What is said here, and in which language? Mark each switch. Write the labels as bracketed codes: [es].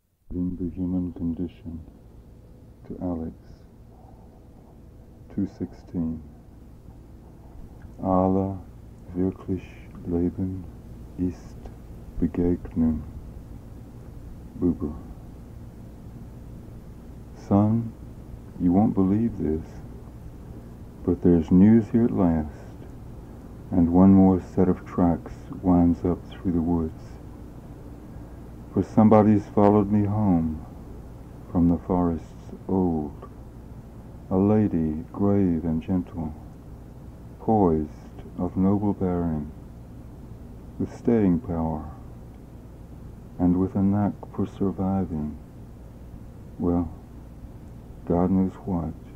[en] In the human condition, to Alex, 2:16. [de] Alle wirklich Leben ist Begegnung. [en] Buber. Son, you won't believe this, but there's news here at last, and one more set of tracks winds up through the woods. For somebody's followed me home from the forests old, a lady grave and gentle, poised, of noble bearing, with staying power, and with a knack for surviving, well, God knows what.